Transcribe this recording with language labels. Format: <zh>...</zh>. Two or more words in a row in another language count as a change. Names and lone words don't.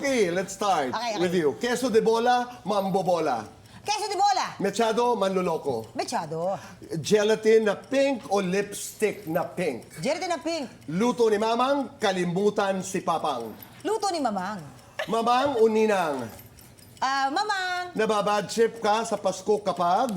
<en>Marie, let's start Okay. with you.</en> <tl>Queso de bola, mambobola. Queso de bola. Mechado, manloloko. Mechado. Gelatin na pink o lipstick na pink. Gelatin na pink. Luto ni Mamang, kalimutan si Papang. Luto ni Mamang. Mamang o Ninang, Mamang, nababad trip ka sa Pasko kapag</tl>